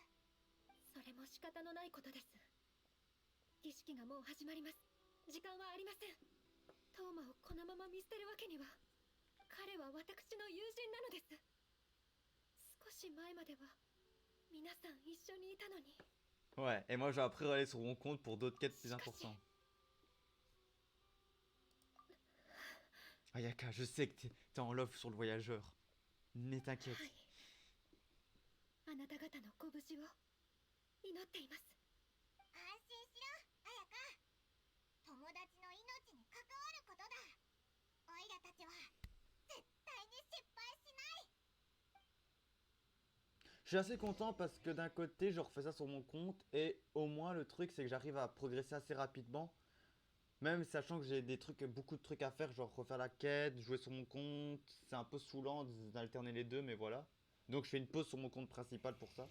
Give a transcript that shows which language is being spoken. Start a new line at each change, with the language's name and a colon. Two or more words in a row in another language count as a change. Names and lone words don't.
Japanese: それも仕方のないことです。儀式がもう始まります。時間はありません。トーマをこのまま見捨てるわけには。彼は私の友人なのです。少し前までは皆さん一緒にいたのに。
French: Ouais, et moi je vais après aller sur mon compte pour d'autres quêtes plus importantes. Ayaka, je sais que t'es en love sur le voyageur. Ne t'inquiète.
Japanese: はい。あなた方のご無事を祈っています。安心しろ、綾香。友達の命に関わることだ。オイラたちは絶対に失敗しない。
French: Je suis assez content parce que d'un côté, je refais ça sur mon compte et au moins le truc c'est que j'arrive à progresser assez rapidement. Même sachant que j'ai beaucoup de trucs à faire, genre refaire la quête, jouer sur mon compte. C'est un peu saoulant d'alterner les deux, mais voilà. Donc je fais une pause sur mon compte principal pour ça.